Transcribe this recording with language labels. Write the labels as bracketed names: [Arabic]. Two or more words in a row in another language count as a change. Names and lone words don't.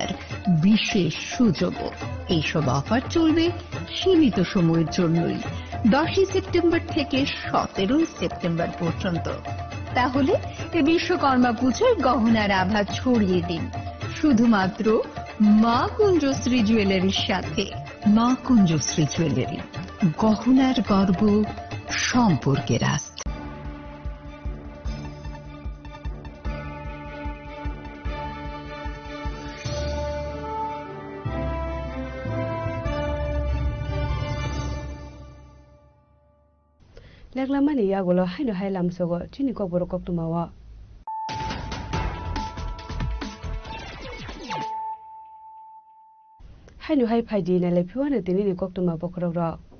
[Bangla] বিশেষ সুযোগও এইসব অফার চলবে সীমিত সময়ের জন্যই 10 সেপ্টেম্বর থেকে 17 সেপ্টেম্বর পর্যন্ত তাহলে এই বিশ্বকর্মা পুজোর গহনার আভা ছড়িয়ে দিন শুধুমাত্র মা কুঞ্জশ্রী জুয়েলারির সাথে মা কুঞ্জশ্রী জুয়েলারি গহনার গর্ব সম্পর্কের আস্থা [Kok Borok] Lenglamani yagulo haino hailam sogo chini ko boro kok tumawa haino hai phaidi na le phiwana tini ni kok tuma bokrok ro